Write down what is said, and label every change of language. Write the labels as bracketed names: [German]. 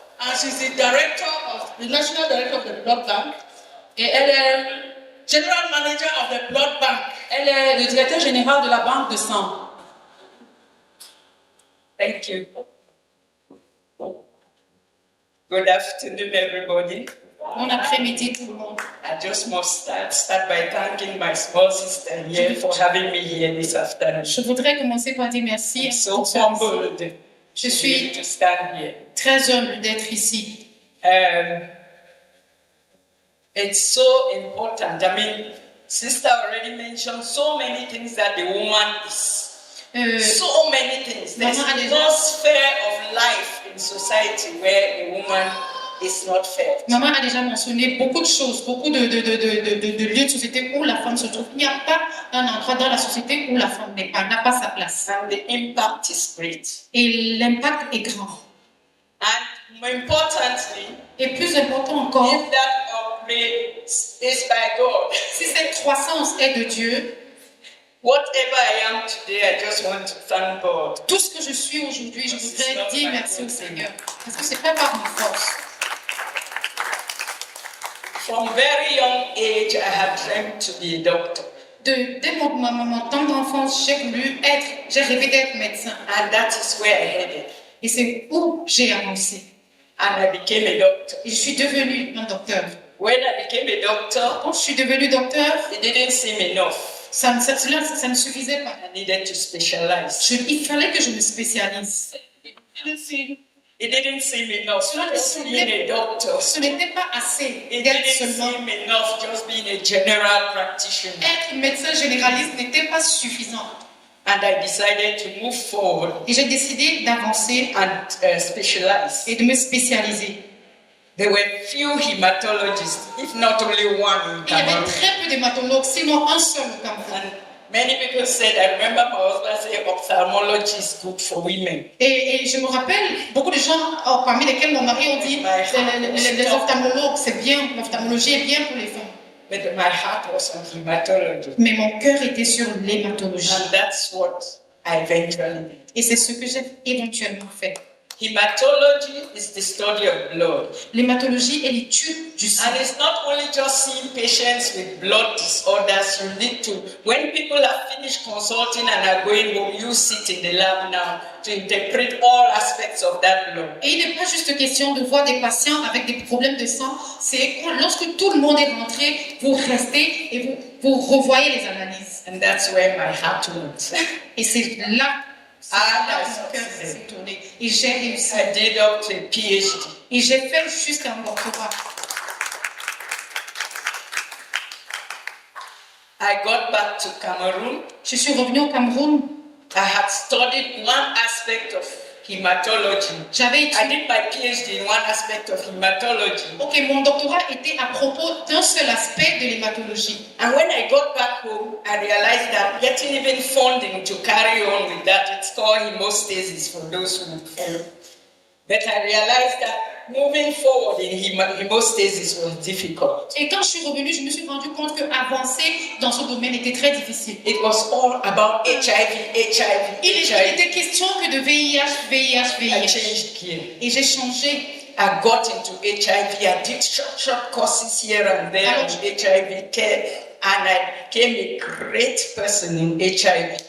[English] And she's the national director of the blood bank, [French] Et elle est, [English] general manager of the blood bank. [French] elle est le directeur général de la banque de sang. [English] Thank you. Good afternoon, everybody. [French] Bon après-midi tout le monde. [English] I just must start by thanking my small sister here for having me here this afternoon. [French] Je voudrais commencer par dire merci. [English] I'm so humbled [French] Je suis [English] to stand here. [French] très humble d'être ici. [English] It's so important. I mean, sister already mentioned so many things that the woman is. So many things. There's [French] Maman a déjà- [English] no sphere of life in society where a woman is not felt. [French] Maman a déjà mentionné beaucoup de choses, beaucoup de lieux de société où la femme se trouve. Il n'y a pas un endroit dans la société où la femme n'a pas sa place. [English] And the impact is great. [French] Et l'impact est grand. [English] And more importantly, [French] Et plus important encore, [English] if that upgrade is by God, [French] si cette croissance est de Dieu, [English] whatever I am today, I just want to thank God. [French] tout ce que je suis aujourd'hui, je voudrais dire merci au Seigneur. Parce que ce n'est pas par ma force. [English] From very young age, I had dreamed to be a doctor. [French] Dès mon temps d'enfance, j'ai rêvé d'être médecin. [English] And that is where I headed. [French] Et c'est où j'ai avancé. [English] And I became a doctor. [French] Et je suis devenue un docteur. [English] When I became a doctor, [French] Quand je suis devenue docteur, [English] it didn't seem enough. [French] ça ne suffisait pas. [English] I needed to specialize. [French] Il fallait que je me spécialise. [English] It didn't seem enough just being a doctor. [French] Ce n'était pas assez [English] It [French] d'être [English] didn't [French] seulement. [English] seem enough just being a general practitioner. [French] Être médecin généraliste n'était pas suffisant. [English] And I decided to move forward [French] Et j'ai décidé d'avancer [English] and specialize. [French] et de me spécialiser. [English] There were few hematologists, if not only one in [French] Il y avait [English] Cameroon. [French] très peu d'hématologues, sinon un seul au Cameroun. [English] And many people said, I remember my husband saying ophthalmology is good for women. [French] Et je me rappelle, beaucoup de gens, parmi lesquels mon mari ont dit les ophtalmologues, c'est bien, l'ophtalmologie est bien pour les femmes. [English] But my heart was on hematology. [French] Mais mon cœur était sur l'hématologie. [English] And that's what I eventually did. [French] Et c'est ce que j'ai éventuellement fait. [English] Hematology is the study of blood. [French] L'hématologie est l'étude du sang. [English] And it's not only just seeing patients with blood disorders. You need to, when people have finished consulting and are going home, you sit in the lab now to interpret all aspects of that blood. [French] Et il n'est pas juste question de voir des patients avec des problèmes de sang. C'est lorsque tout le monde est rentré, vous restez et vous revoyez les analyses. [English] And that's where my heart went. [French] Et c'est là où mon cœur s'est tourné. Et j'ai réussi. [English] I did up to a PhD. [French] Et j'ai fait jusqu'à un doctorat. [English] I got back to Cameroon. [French] Je suis revenue au Cameroun. [English] I had studied one aspect of hematology. [French] J'avais [English] I [French] étudié. [English] did my PhD in one aspect of hematology. [French] Ok, mon doctorat était à propos d'un seul aspect de l'hématologie. [English] And when I got back home, I realized that getting even funding to carry on with that, it's called hemostasis for those who fail. But I realized that moving forward in hemostasis was difficult. [French] Et quand je suis revenue, je me suis rendu compte qu'avancer dans ce domaine était très difficile. [English] It was all about HIV. [French] Il était question que de VIH. [English] I changed gear. [French] Et j'ai changé. [English] I got into HIV. I did short courses here and there on HIV care, and I became a great person in HIV.